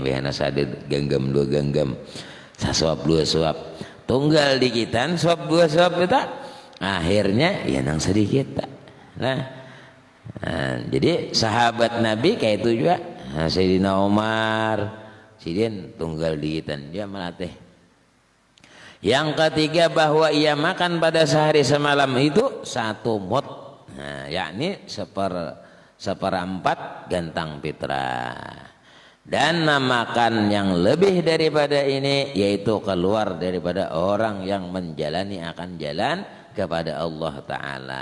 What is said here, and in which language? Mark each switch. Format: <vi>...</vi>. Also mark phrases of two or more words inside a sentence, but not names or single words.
<bjn>Biasanya sadet genggam 2 genggam, sasuap 2 suap, tunggal dikitan suap 2 suap kita, akhirnya ya nang sedikit.</bjn> <id>Nah, jadi sahabat Nabi kayak itu juga.</id> <bjn>Sayyidina Umar, sidin tunggal dikitan dia melatih.</bjn> <id>Yang ketiga bahwa ia makan pada sehari semalam itu 1 mud, yakni 1/4 gantang pitra. Dan makan yang lebih daripada ini yaitu keluar daripada orang yang menjalani akan jalan kepada Allah Ta'ala.</id>